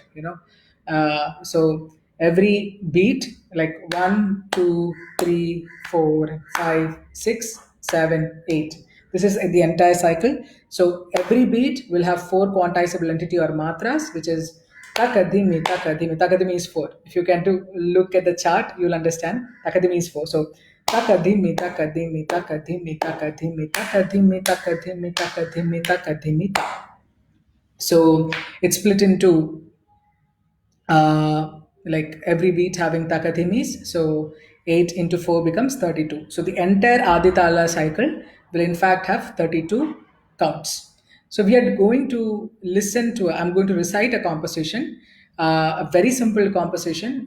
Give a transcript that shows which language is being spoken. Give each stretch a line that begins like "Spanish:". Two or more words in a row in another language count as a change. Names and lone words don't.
English: So every beat, like one, two, three, four, five, six, seven, eight. This is the entire cycle. So every beat will have four quantizable entity or matras, which is takadimi, takadimi. Takadimi is four. If you can to look at the chart, you'll understand. Takadimi is four. So takadimi, takadimi, takadimi, takadimi, takadimi, takadimi, takadimi, takadimi, ta. So it's split into like every beat having takathimis. So 8 into 4 becomes 32. So the entire Aditala cycle will in fact have 32 counts. So we are going to I'm going to recite a composition, a very simple composition.